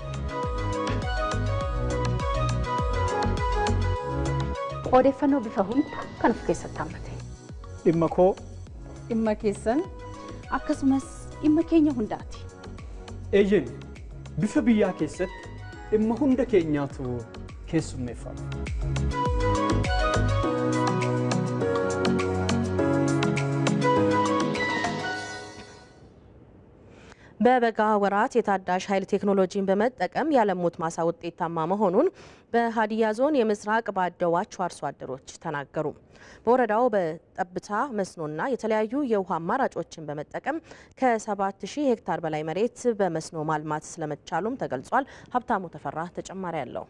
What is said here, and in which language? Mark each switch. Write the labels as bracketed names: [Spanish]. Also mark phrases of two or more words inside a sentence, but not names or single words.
[Oromo] odeeffannoo bifa hunda kan of keessatti hammate. Dhimma koo, dhimma keessan, akkasumas dhimma keenya hundaati. Eeyyeen bifa biyyaa keessatti dhimma hunda keenyaatu keessummeeffama. [Amharic] በበጋ ወራት የታዳሽ ኃይል ቴክኖሎጂን በመጠቀም ያለሙት ማሳ ውጤታማ መሆኑን በሀዲያ ዞን የምስራቅ ባደዋች አርሶ አደሮች ተናገሩ። በወረዳው በጠብታ መስኖና የተለያዩ የውሃ አማራጮችን በመጠቀም ከ7000 ሄክታር በላይ መሬት በመስኖ ማልማት ስለመቻሉም ተገልጿል። ሀብታሙ ተፈራ ተጨማሪ ያለው።